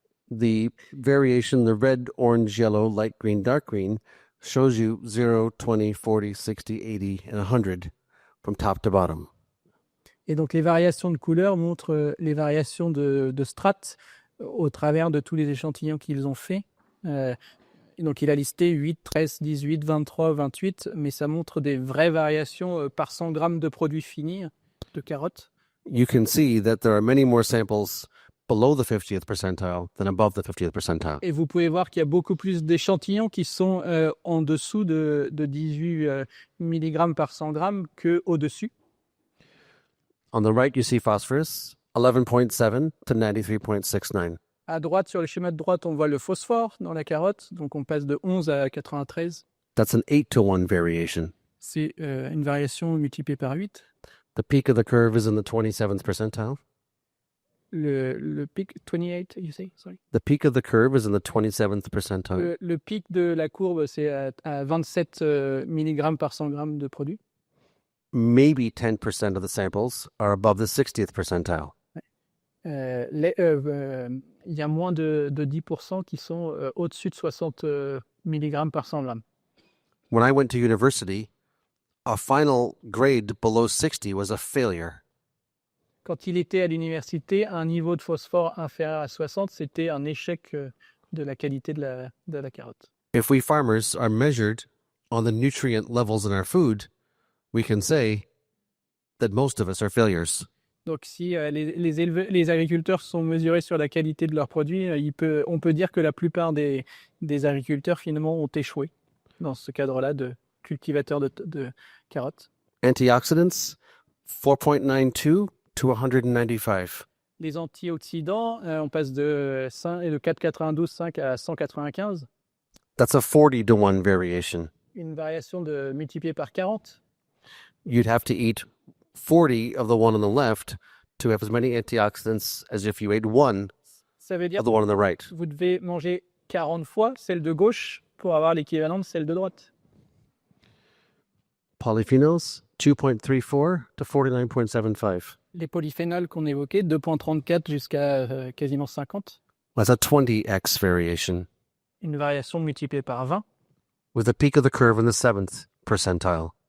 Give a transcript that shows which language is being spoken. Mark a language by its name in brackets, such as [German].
[English] The variation, the red, orange, yellow, light green, dark green, shows you 0, 20, 40, 60, 80, and 100 from top to bottom. [French] Et donc les variations de couleur montrent les variations de strates au travers de tous les échantillons qu'ils ont faits. Donc il a listé 8, 13, 18, 23, 28, mais ça montre des vraies variations par 100 grammes de produits finis de carottes. [English] You can see that there are many more samples below the 50th percentile than above the 50th percentile. [French] Et vous pouvez voir qu'il y a beaucoup plus d'échantillons qui sont en dessous de 18 mg par 100 grammes qu'au-dessus. [English] On the right, you see phosphorus, 11.7 to 93.69. [French] À droite, sur le schéma de droite, on voit le phosphore dans la carotte. Donc on passe de 11 à 93. [English] That's an 8 to 1 variation. [French] C'est une variation multipliée par 8. [English] The peak of the curve is in the 27th percentile. [French] Le pic, [English] 28, you say? Sorry. The peak of the curve is in the 27th percentile. [French] Le pic de la courbe, c'est à 27 mg par 100 g de produit. [English] Maybe 10% of the samples are above the 60th percentile. [French] Il y a moins de 10% qui sont au-dessus de 60 mg par 100 g. [English] When I went to university, a final grade below 60 was a failure. [French] Quand il était à l'université, un niveau de phosphore inférieur à 60, c'était un échec de la qualité de la carotte. [English] If we farmers are measured on the nutrient levels in our food, we can say that most of us are failures. [French] Donc, si les agriculteurs sont mesurés sur la qualité de leurs produits, on peut dire que la plupart des agriculteurs, finalement, ont échoué dans ce cadre-là de cultivateurs de carottes. [English] Antioxidants, 4.92 to 195. [French] Les antioxydants, on passe de 4,92, 5 à 195. [English] That's a 40 to 1 variation. [French] Une variation de multiplié par 40. [English] You'd have to eat 40 of the one on the left to have as many antioxidants as if you ate one [French] Ça veut dire [English] of the one on the right. [French] que vous devez manger 40 fois celle de gauche pour avoir l'équivalent de celle de droite. [English] Polyphenols, 2.34 to 49.75. [French] Les polyphénols qu'on évoquait, 2,34 jusqu'à quasiment 50. [English] That's a 20x variation, [French] Une variation multipliée par 20. [English] with the peak of the curve in the 7th percentile.